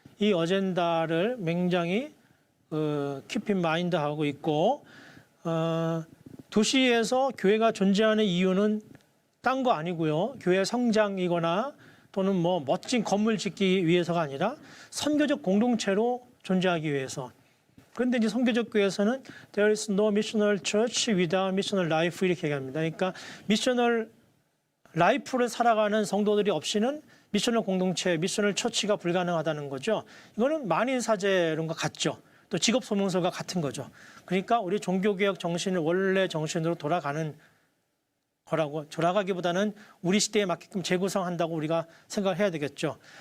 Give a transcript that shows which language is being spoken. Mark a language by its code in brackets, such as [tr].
[ko] 이 어젠다를 굉장히 [en] keep in mind [ko] 하고 있고 도시에서 교회가 존재하는 이유는 딴 거 아니고요. 교회 성장이거나 또는 뭐 멋진 건물 짓기 위해서가 아니라 선교적 공동체로 존재하기 위해서. 그런데 이제 선교적 교회에서는 [en] there is no missional church without missional life [ko] 이렇게 얘기합니다. 그러니까 미셔널 라이프를 살아가는 성도들이 없이는 미셔널 공동체, 미셔널 처치가 불가능하다는 거죠. 이거는 만인 사제론과 같죠. 또 직업 소명서가 같은 거죠. 그러니까 우리 종교개혁 정신을 원래 정신으로 돌아가는 거라고, 돌아가기보다는 우리 시대에 맞게끔 재구성한다고 우리가 생각을 해야 되겠죠.